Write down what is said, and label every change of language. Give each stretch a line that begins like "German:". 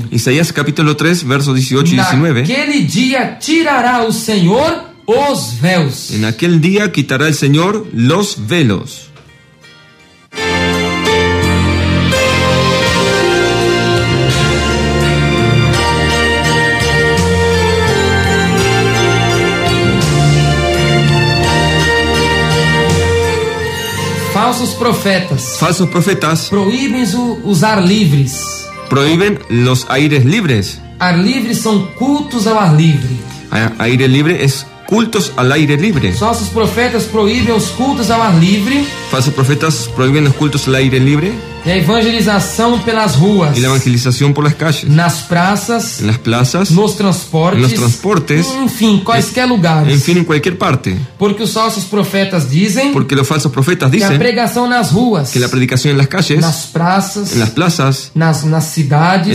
Spanish: Isaías capítulo 3, versos 18 y 19.
Portuguese: Naquele dia tirará o Senhor os véus.
Spanish: En aquel día quitará el Señor los velos.
Portuguese: Falsos profetas.
Spanish: Falsos profetas
Portuguese: Proíbem os ar livres.
Spanish: prohíben los aires libres.
Portuguese: Ar livre são cultos ao ar livre.
Spanish: Aire libre es cultos al aire libre.
Portuguese: Falsos profetas proíbem os cultos ao ar livre
Spanish: Falsos profetas prohíben los cultos al aire libre
Portuguese: e a evangelização pelas ruas,
Spanish: y la evangelización por las calles,
Portuguese: nas praças,
Spanish: en las plazas,
Portuguese: nos transportes,
Spanish: en los transportes,
Portuguese: enfim, quaisquer lugares.
Spanish: en fin, en cualquier parte.
Portuguese: Porque os falsos profetas dizem
Spanish: Porque los falsos profetas
Portuguese: que a
Spanish: dicen
Portuguese: pregação nas ruas,
Spanish: que la predicación en las calles,
Portuguese: nas praças,
Spanish: en las plazas,
Portuguese: nas cidades,